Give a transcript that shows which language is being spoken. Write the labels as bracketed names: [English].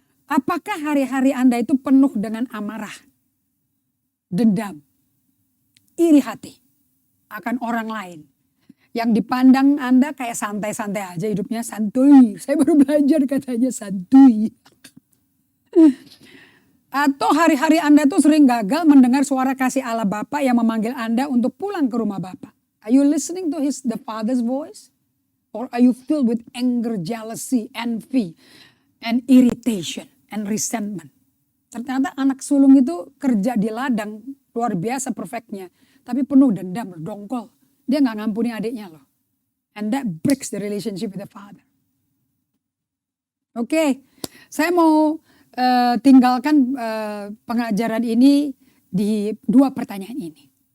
[Indonesian] Apakah hari-hari Anda itu penuh dengan amarah, dendam, iri hati akan orang lain? Yang dipandang Anda kayak santai-santai aja hidupnya, santuy. Saya baru belajar katanya santuy. Atau hari-hari Anda itu sering gagal mendengar suara kasih Allah Bapa yang memanggil Anda untuk pulang ke rumah Bapa. [English] Are you listening to the Father's voice? Or are you filled with anger, jealousy, envy, and irritation, and resentment? [Indonesian] Ternyata anak sulung itu kerja di ladang luar biasa perfectnya. Tapi penuh dendam, dongkol. Dia gak ngampuni adiknya loh. [English] And that breaks the relationship with the father. [Indonesian] Oke, saya mau tinggalkan pengajaran ini di 2 pertanyaan ini.